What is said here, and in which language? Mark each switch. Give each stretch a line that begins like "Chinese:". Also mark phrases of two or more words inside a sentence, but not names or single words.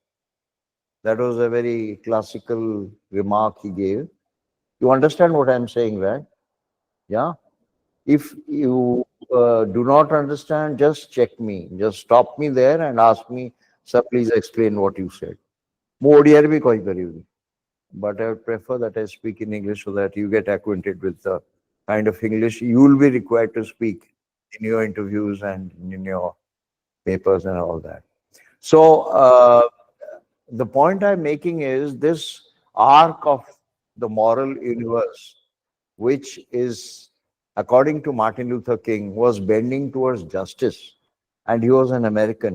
English: That was a very classical remark he gave. You understand what I'm saying, right? Yeah. If you do not understand, just check me. Just stop me there and ask me, sir, please explain what you said.
Odia: ମୁଁ ଓଡ଼ିଆରେ ବି କହିପାରିବି,
English: but I would prefer that I speak in English so that you get acquainted with the kind of English you will be required to speak in your interviews and in your papers and all that. So the point I'm making is this arc of the moral universe, which is, according to Martin Luther King, was bending towards justice, and he was an American.